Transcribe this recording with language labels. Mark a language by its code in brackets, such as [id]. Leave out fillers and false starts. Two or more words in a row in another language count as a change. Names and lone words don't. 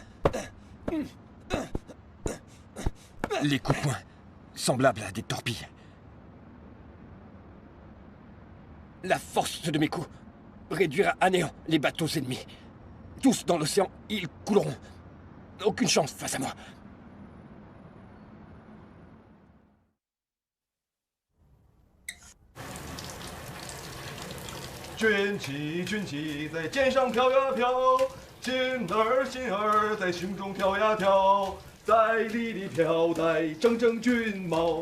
[fr] Les coups de poing, semblables à des torpilles. La force de mes coups réduira à néant les bateaux ennemis. Tous dans l'océan, ils couleront. Aucune chance face à moi. [zh] 军旗，军旗在肩上飘呀飘，心儿在胸中跳呀跳，在里里飘带整整军帽。